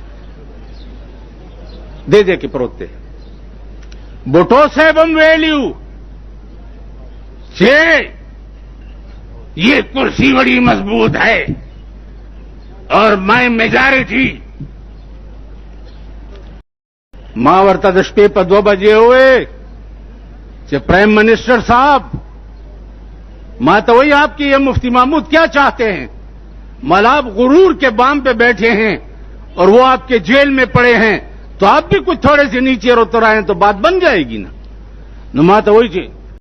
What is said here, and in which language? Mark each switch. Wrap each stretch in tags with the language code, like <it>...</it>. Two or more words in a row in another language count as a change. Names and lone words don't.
<ps>دې ځای کې پروت دی بوټو صاحب هم ویلي وو چې</ps> <ur>یہ کرسی بڑی مضبوط ہے اور میں میجارٹی</ur> <ps>ما ورته د شپې په 2 بجې</ps> <ur>ہوئے کہ پرائم منسٹر صاحب ما تو وہی آپ کی یہ مفتی محمود کیا چاہتے ہیں مل آپ غرور کے بام پہ بیٹھے ہیں اور وہ آپ کے جیل میں پڑے ہیں تو آپ بھی کچھ تھوڑے سے نیچے اتر آئیں تو بات بن جائے گی نا ما تو وہی چیز</ur>